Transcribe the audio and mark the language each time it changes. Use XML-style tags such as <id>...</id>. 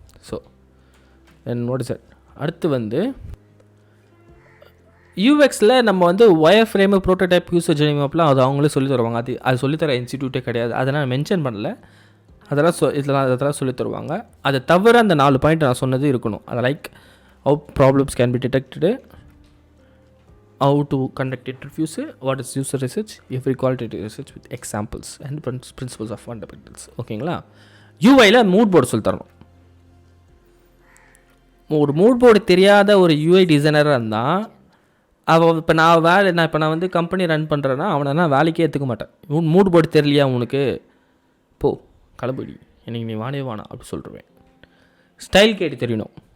<ta>So என்னோட sir அடுத்து வந்து யூஎக்ஸில் நம்ம வந்து wire frame, prototype, user journey மேப்லாம் அது அவங்களே சொல்லி தருவாங்க. அது சொல்லித்தர இன்ஸ்டிடியூட்டே கிடையாது, அதை நான் மென்ஷன் பண்ணல. அதெல்லாம் சொல்லி தருவாங்க. அதை தவிர அந்த 4 பாயிண்ட் நான் சொன்னது இருக்கணும். அதை</ta> <en>Like how problems can be detected, how to conduct interviews, what is user research, every qualitative research with examples and principles of fundamentals.</en> <ta>ஓகேங்களா? யூஐயில் மூட் போர்டு சொல்லி தரணும். ஒரு மூட் போர்டு தெரியாத ஒரு யூஐ டிசைனராக இருந்தால் அவன் இப்போ நான் வந்து கம்பெனி ரன் பண்ணுறேன்னா அவனை நான் வேலைக்கே எடுத்துக்க மாட்டேன். மூட் போர்டு தெரியலையா உனக்கு, போ களபடி, எனக்கு நீ வானே வானா அப்படி சொல்லிடுவேன். ஸ்டைல் கைடு தெரியணும்.</ta>